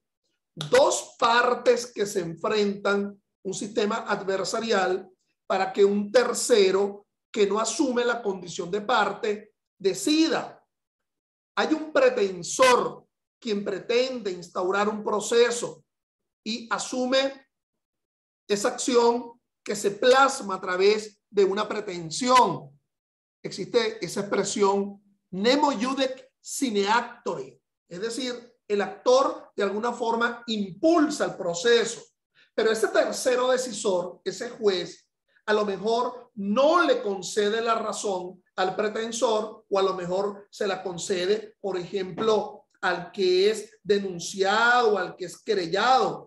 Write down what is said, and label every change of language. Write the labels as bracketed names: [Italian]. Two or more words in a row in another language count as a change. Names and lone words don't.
[Spanish] Dos partes que se enfrentan, un sistema adversarial, para que un tercero que no asume la condición de parte decida. Hay un pretensor quien pretende instaurar un proceso y asume esa acción que se plasma a través de una pretensión. Existe esa expresión [Latin] nemo iudec sine actore, [Spanish] es decir, el actor de alguna forma impulsa el proceso, pero ese tercero decisor, ese juez, a lo mejor no le concede la razón al pretensor, o a lo mejor se la concede, por ejemplo, al que es denunciado, al que es querellado.